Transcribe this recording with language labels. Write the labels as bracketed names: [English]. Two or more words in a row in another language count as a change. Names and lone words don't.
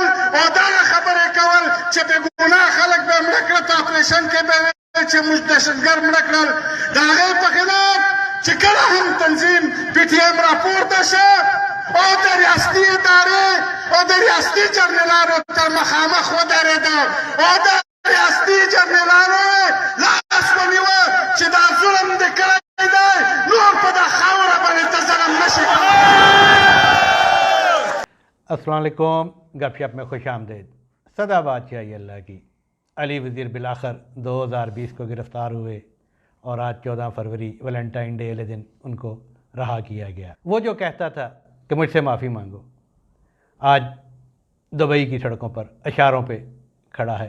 [Pashto] او دغه خبرې کول چې بې ګناه خلک به مړه کړه په اپریشن کې به چې موږ دهشتګرد مړه کړل د هغې په خلاف چې کله هم تنظیم پي ټي ایم راپورته شه او د ریاستي ادارې او د ریاستي جرنیلانو تر مخامخ ودرېده او د ریاستي جرنیلانو لاس ونیوه چې دا ظلم دې کړی دی نور په دا خاوره باندې ته ظلم نشي کولی. [Arabic] السلام علیکم. [Urdu] گپ شپ میں خوش آمدید. سدا بادشاہی اللہ کی. علی وزیر بالآخر 2020 کو گرفتار ہوئے اور آج 14 فروری ویلنٹائن ڈے والے دن ان کو رہا کیا گیا. وہ جو کہتا تھا کہ مجھ سے معافی مانگو آج دبئی کی سڑکوں پر اشاروں پہ کھڑا ہے.